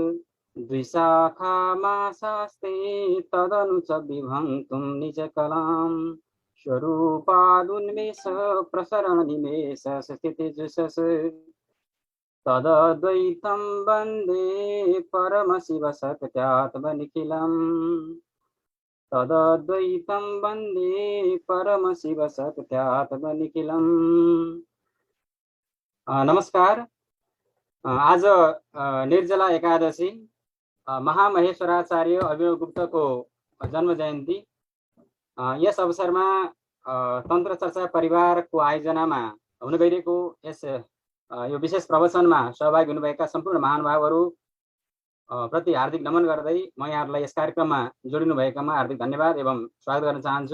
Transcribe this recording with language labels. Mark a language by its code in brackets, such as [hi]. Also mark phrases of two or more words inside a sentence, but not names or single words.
[sa] द्विशाखामासास्ते तदनु च विभक्तुं निजकलाम् स्वरूपादुन्मेष प्रसरणनिमेष स्थितिजुषस् तदद्वैतं वन्दे परमशिवशक्त्यात्मनिखिलम् तदद्वैतं वन्दे परमशिवशक्त्यात्मनिखिलम्। [ne] नमस्कार। आज निर्जला एकादशी महामहेश्वराचार्य अभिनव गुप्तको जन्म जयन्ती। यस अवसरमा तन्त्र चर्चा परिवारको आयोजनामा हुन गइरहेको यस यो विशेष प्रवचनमा सहभागी हुनुभएका सम्पूर्ण महानुभावहरू प्रति हार्दिक नमन गर्दै म यहाँहरूलाई यस कार्यक्रममा जोडिनु भएकामा हार्दिक धन्यवाद एवं स्वागत गर्न चाहन्छु।